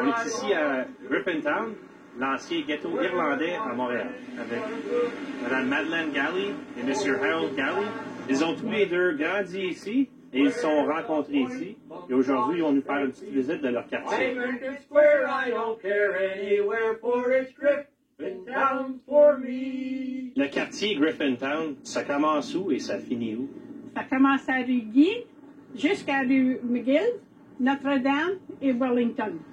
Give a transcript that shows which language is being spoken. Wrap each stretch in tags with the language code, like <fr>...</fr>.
<fr>On est ici à Griffintown, l'ancien ghetto irlandais à Montréal, avec Mme Madeleine Galley et M. Harold Galley. Ils ont tous les deux grandi ici et ils se sont rencontrés ici. Et aujourd'hui, ils vont nous faire une petite visite de leur quartier.</fr> <en>Square, I don't care anywhere, for it's Griffintown for me.</en> <fr>Le quartier Griffintown, ça commence où et ça finit où? Ça commence à rue Guy jusqu'à rue McGill, Notre-Dame et Wellington.</fr>